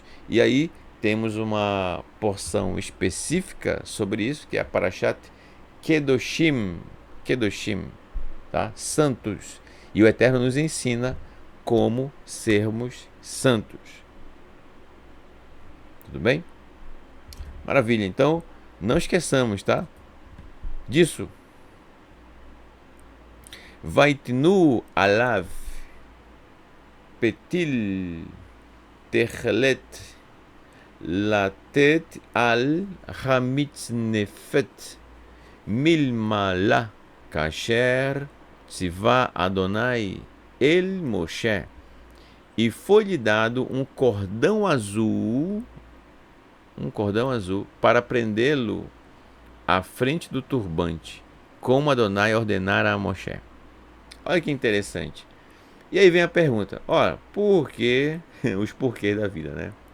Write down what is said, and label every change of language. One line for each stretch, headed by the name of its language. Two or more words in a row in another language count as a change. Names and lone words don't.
Portuguese: E aí temos uma porção específica sobre isso, que é a Parashat Kedoshim, tá? Santos. E o Eterno nos ensina como sermos santos. Tudo bem? Maravilha. Então, não esqueçamos, tá? Disso.
Hebrew: ויתנו עליו פתיל תכלת לתת על המצנפת מלמעלה כאשר צוה אדוני אל משה.
Portuguese: E foi-lhe dado um cordão azul para prendê-lo à frente do turbante, como Adonai ordenara a Moshe. Olha que interessante. E aí vem a pergunta, ora, por que os porquês da vida, né?